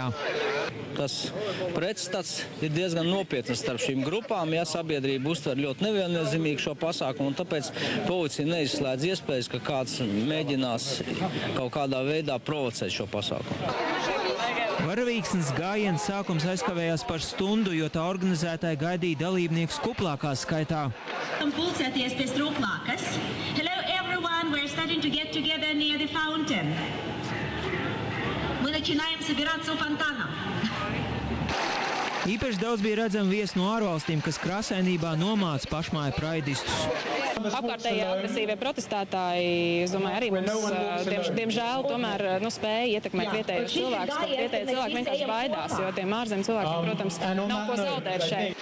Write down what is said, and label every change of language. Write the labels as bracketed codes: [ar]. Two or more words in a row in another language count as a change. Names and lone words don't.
[lv] Tas pretstats ir diezgan nopietnas starp šīm grupām, ja sabiedrība uztver ļoti neviennozīmīgi šo pasākumu, un tāpēc policija neizslēdz iespējas, ka kāds mēģinās kaut kādā veidā provocēt šo pasākumu. Varavīksnes gājiens sākums aizkavējās par stundu, jo tā organizētāji gaidīja dalībniekus kuplākā skaitā. Pulcēties pie struplākas. [en] Hello everyone, we're starting to get together near the fountain. [ru] Мы начинаем собираться у фонтана. [lv] Īpaši daudz bija redzami viesi no ārvalstīm, kas krāsainībā nomāca pašmāju praidistus. Apkārtējie agresīvie protestētāji, es domāju, arī mums, diemžēl, tomēr spēja ietekmēt vietējos cilvēkus, ka vietēji cilvēki vienkārši baidās, jo tiem ārzem cilvēkiem, protams, nav ko zaudēt šeit.